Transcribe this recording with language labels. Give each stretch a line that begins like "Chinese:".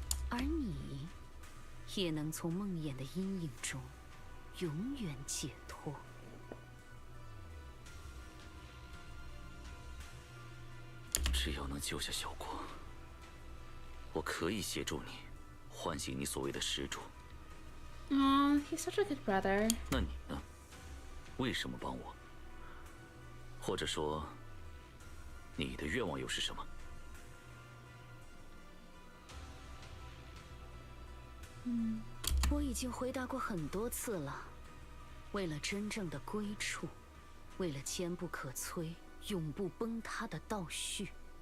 Chinese: 而你，也能从梦魇的阴影中永远解脱。只要能救下小国，我可以协助你，唤醒你所谓的始祖。
English: Aw, he's such a good brother.
Chinese: 那你呢？为什么帮我？或者说，你的愿望又是什么？我已经回答过很多次了。为了真正的归处，为了坚不可摧、永不崩塌的倒叙。